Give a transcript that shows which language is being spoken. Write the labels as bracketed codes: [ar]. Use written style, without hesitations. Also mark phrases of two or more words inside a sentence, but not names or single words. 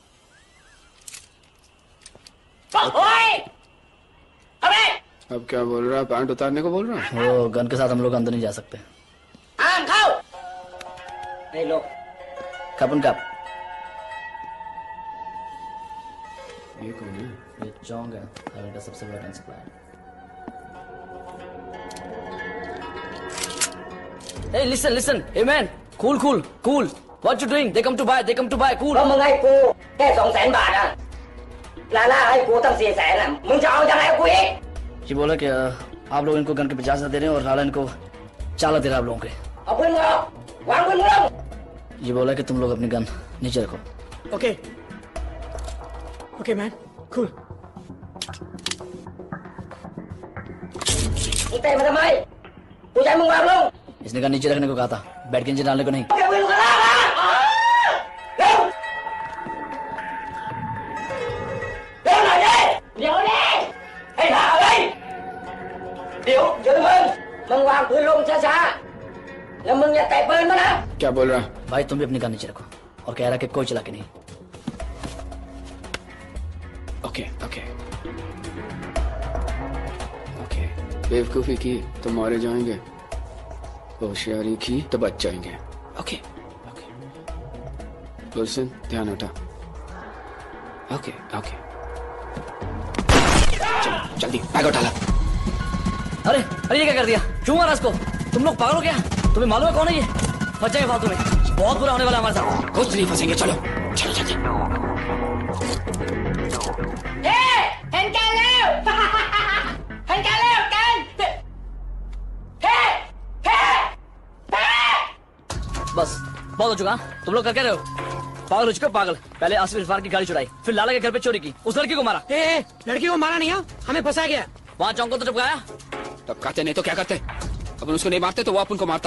[hi] अब क्या बोल रहा है? पैंट उतारने को बोल रहा है? वो गन के साथ हम लोग अंदर नहीं जा सकते। नहीं लो। कपन कप। ये कौन है? ये चौंग है, हाईवे का सबसे बड़ा [en] gun supplier. Hey, listen. Hey man, cool. What you doing? They come to buy. Cool. [th] มึงให้กูแค่200,000 บาทอะลาล่าให้กูตั้ง400,000อะมึงจะเอายังไงกูอีก [hi] ये बोला कि आप लोग इनको गन के 50,000 दे रहे हैं और लाला इनको 4 दे रहा है आप लोगों के। [th] เอาปืนมึงออกวางปืนมึงลง [hi] ये बोला कि तुम लोग अपनी गन नीचे रखो। [en] Okay man, cool. [th] มึงเตะมาทำไมกูจะให้มึงวางลง [hi] इसने कहा नीचे रखने को कहा था, बैठ के नीचे डालने को नहीं। [th] แกปืนมึงล่ามาเร็วหน่อยดิเดี๋ยวดิให้ถามเลยเดี๋ยวมึงวางปืนลงช้าๆแล้วมึงอย่าแตะปืนมานะ [hi] क्या बोल रहा है? भाई तुम भी अपनी गन नीचे रखो और कह रहा कि कोई चला के नहीं। ओके बेवकूफी की तो मारे जाएंगे, होशियारी की तो बच जाएंगे। ओके गुलशन ध्यान हटा। ओके चलो जल्दी बैग उठा ला। अरे ये क्या कर दिया? क्यों मारा इसको? तुम लोग पागल हो क्या? तुम्हें मालूम है कौन है ये? फंस जाएंगे फालतू में, बहुत बुरा होने वाला है हमारे साथ। कुछ नहीं फंसेंगे, चलो जल्दी। [th] เห็นกันแล้วกัน [hi] बस बहुत हो चुका। तुम लोग कर क्या रहे हो? पागल हो चुके हो, पागल। पहले आसिफ इरफान की गाड़ी चुराई, फिर लाला के घर पे चोरी की, उस लड़की को मारा। लड़की को मारा नहीं है, हमें फंसा गया। वहाँ चौंक को तो टपकाया। टपकाते नहीं तो क्या करते? अपन उसको नहीं मारते तो वो अपन को मारता।